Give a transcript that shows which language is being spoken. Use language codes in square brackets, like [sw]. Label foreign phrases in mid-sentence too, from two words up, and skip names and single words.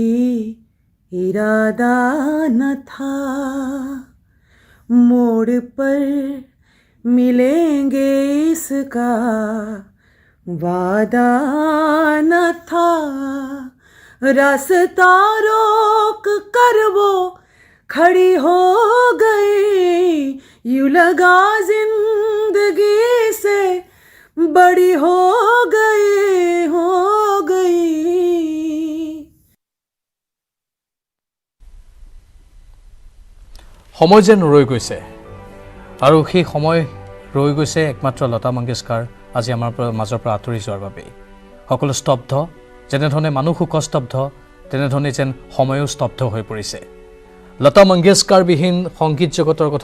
[hi] इरादा न था मोड़ पर मिलेंगे इसका वादा न था रास्ता रोक कर वो खड़ी हो गई यूं लगा जिंदगी से बड़ी हो गई [as] সময় যেন ৰৈ গৈছে আৰু সেই সময় ৰৈ গৈছে একমাত্ৰ লতা মংগেশকাৰ আজি আমাৰ মাজৰ পৰা আঁতৰি যোৱাৰ বাবে সকলো স্তব্ধ যেনেধৰণে মানুহ শোকস্তব্ধ তেনেধৰণে যেন সময়ো স্তব্ধ হৈ পৰিছে লতা মংগেশকাৰ বিহীন সংগীত জগতৰ কথা